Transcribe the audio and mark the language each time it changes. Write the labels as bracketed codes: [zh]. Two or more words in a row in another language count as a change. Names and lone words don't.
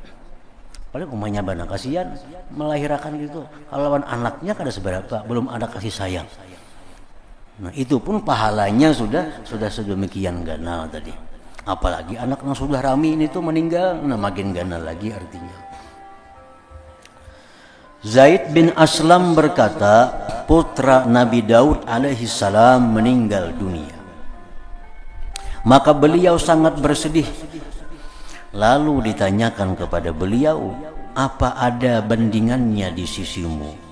[bjn] Paling umahnya bana kasihan melahirkan gitu. Kalau lawan anaknya kada seberapa, belum ada kasih sayang. Nah, itu pun pahalanya sudah sedemikian ganal tadi. Apalagi anak yang sudah rami ini tuh meninggal, nah makin ganal lagi artinya. [id] Zaid bin Aslam berkata, putra Nabi Daud [ar] عليه السلام [id] meninggal dunia. Maka beliau sangat bersedih. Lalu ditanyakan kepada beliau, apa ada bandingannya di sisimu?